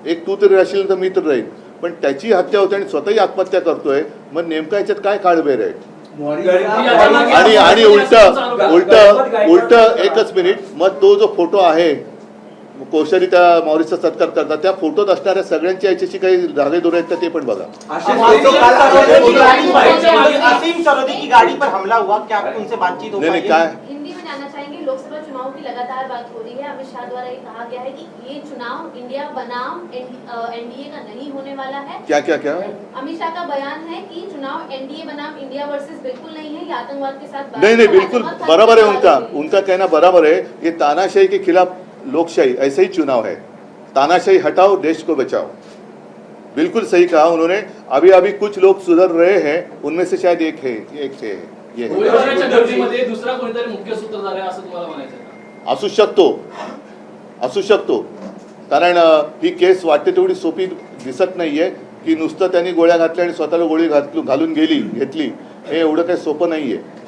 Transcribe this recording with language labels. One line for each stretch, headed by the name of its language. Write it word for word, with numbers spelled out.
Marathi: एक तू तरी राहशील तर मी तर राहील, पण त्याची हत्या होते आणि स्वतःही आत्महत्या करतोय, मग नेमका याच्यात काय काळबेर आहे. आणि आणि उलट उलट उलट एकच मिनिट, मग तो जो फोटो आहे कोश्यारी त्या मॉरिसचा सत्कार करतात, त्या फोटोत असणाऱ्या सगळ्यांच्या याच्याशी काही धागेदोरे आहेत का ते पण बघा. अशे फोटो
Hindi: काल आरोपी की गाड़ी पर असीम सरोदी की गाड़ी पर हमला हुआ, क्या आपको उनसे बातचीत हो
Marathi: नाही काय
Hindi: हिंदी में जाना चाहेंगे, लोकसभा चुनाव की लगातार बात हो रही है, अमित शाह द्वारा ये कहा गया है कि ये चुनाव इंडिया बनाम एनडीए का नहीं होने वाला है। क्या क्या क्या अमित शाह का बयान है कि चुनाव एनडीए बनाम इंडिया वर्सेस बिल्कुल नहीं है, ये आतंकवाद के साथ नहीं नहीं बिल्कुल बराबर है, उनका उनका कहना बराबर है. ये तानाशाही के खिलाफ लोकशाही, ऐसे ही चुनाव है. तानाशाही हटाओ, देश को बचाओ. बिल्कुल सही कहा उन्होंने. अभी अभी कुछ लोग सुधर रहे हैं, उनमें से शायद एक है, एक है ये है.
Marathi: उद्धवजींच्या गर्दीमध्ये दुसरा कोणीतरी मुख्य सूत्रधार आहे असं तुम्हाला म्हणायचं आहे का? असू शकतो, असू शकतो. कारण अ, ही केस वाटते तेवढी सोपी दिसत नाहीये की नुसतं त्यांनी गोळ्या घातल्या आणि स्वतःला गोळी घातलू घालून गेली घेतली, हे एवढं काही सोपं नाहीये.